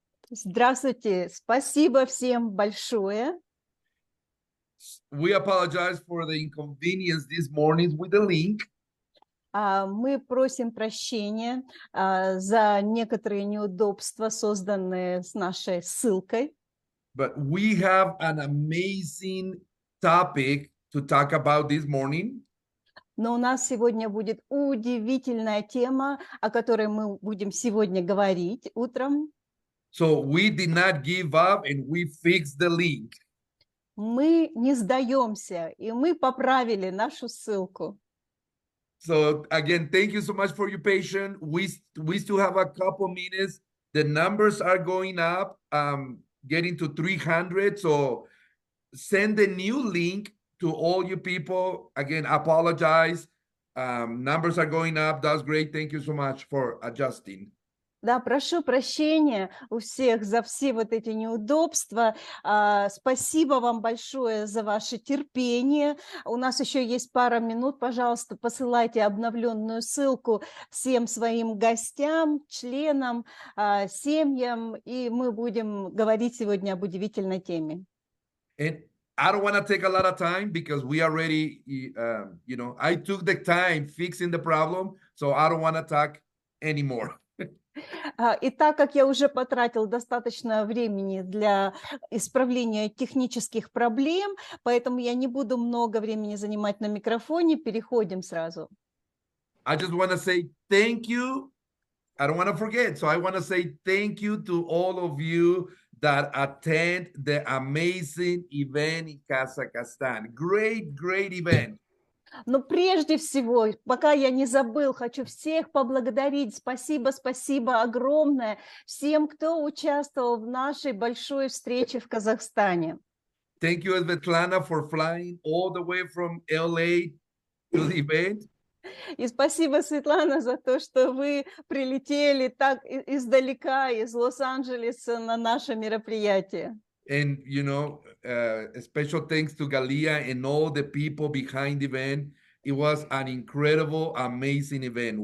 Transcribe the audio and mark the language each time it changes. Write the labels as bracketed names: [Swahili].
[Russian] Здравствуйте, спасибо всем большое. [English] We apologize for the inconvenience this morning with the link. [Russian] Мы просим прощения за некоторые неудобства, созданные с нашей ссылкой. [English] But we have an amazing topic to talk about this morning. [Russian] Но у нас сегодня будет удивительная тема, о которой мы будем сегодня говорить утром. [English] So we did not give up and we fixed the link. [Russian] Мы не сдаемся, и мы поправили нашу ссылку. [English] So again, thank you so much for your patience. We still have a couple minutes. The numbers are going up, getting to 300. So send the new link to all you people. Again, apologize. Numbers are going up. That's great. Thank you so much for adjusting. [Russian] Да, прошу прощения у всех за все вот эти неудобства. Спасибо вам большое за ваше терпение. У нас еще есть пара минут. Пожалуйста, посылайте обновленную ссылку всем своим гостям, членам, семьям, и мы будем говорить сегодня об удивительной теме. [English] And I don't want to take a lot of time because we already, I took the time fixing the problem, so I don't want to talk anymore. [Russian] И так как я уже потратил достаточно времени для исправления технических проблем, поэтому я не буду много времени занимать на микрофоне, переходим сразу. [English] I just want to say thank you. I don't want to forget. So I want to say thank you to all of you that attend the amazing event in Kazakhstan. Great, great event. [Russian] Но прежде всего, пока я не забыл, хочу всех поблагодарить. Спасибо, спасибо огромное всем, кто участвовал в нашей большой встрече в Казахстане. [English] Thank you, Svetlana, for flying all the way from LA to the event. [Russian] И спасибо, Светлана, за то, что вы прилетели так издалека, из Лос-Анджелеса на наше мероприятие. [English] And, special thanks to Galia and all the people behind the event. It was an incredible, amazing event.